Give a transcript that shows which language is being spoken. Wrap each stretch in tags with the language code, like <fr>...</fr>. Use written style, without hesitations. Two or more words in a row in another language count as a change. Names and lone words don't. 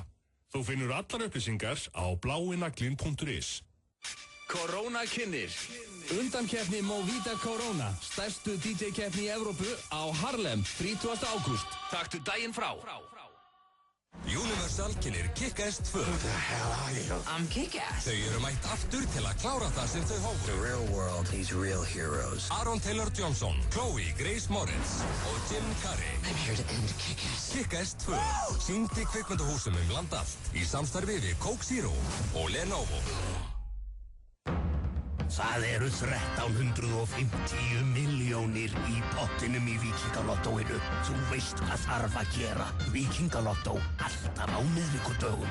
<is>Þú finnur allar upplýsingar á bláinaglin.is. Corona kynnir. Undankeppni Movida Corona, stærstu DJ-keppni í Evrópu á Harlem, 30. ágúst. Taktu daginn frá. Universal kynnir Kick-Ass 2.</is> <en>Who the hell are you? I'm Kick-Ass.</en> <is>Þau eru mætt aftur til að klára það sem þau hófu.</is> <en>The real world needs real heroes.</en> <is>Aaron Taylor Johnson, Chloe Grace Moritz og Jim Carrey.</is> <en>I'm here to end Kick-Ass.</en> <is>Kick-Ass 2. Sýnd í kvikmyndahúsum land allt í samstarfi við Coke Zero og Lenovo. Það eru 1350 milljónir í pottinum í Víkingalottóinu. Þú veist hvað þarf að gera. Víkingalottó, alltaf á miðvikudögum.</is>